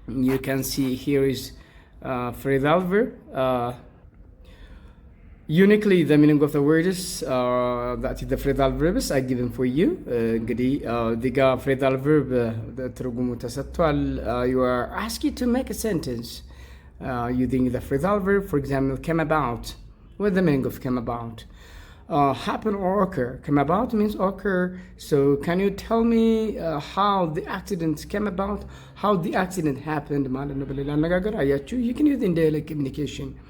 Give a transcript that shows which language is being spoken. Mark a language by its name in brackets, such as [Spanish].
[English] You can see here is phrasal verb. Uniquely, the meaning of the words that is the phrasal verbs are given for you. [Amharic] እንግዲህ እዚህ ጋር phrasal verb ትርጉሙ ተሰጥቷል. [English] You are asked to make a sentence using the phrasal verb. For example, came about. What's the meaning of came about? Happen or occur. Came about means occur. So can you tell me how the accident came about? How the accident happened? [Amharic] ማለት ነው በሌላ አነጋገር አያችሁ. [English] You can use in daily communication.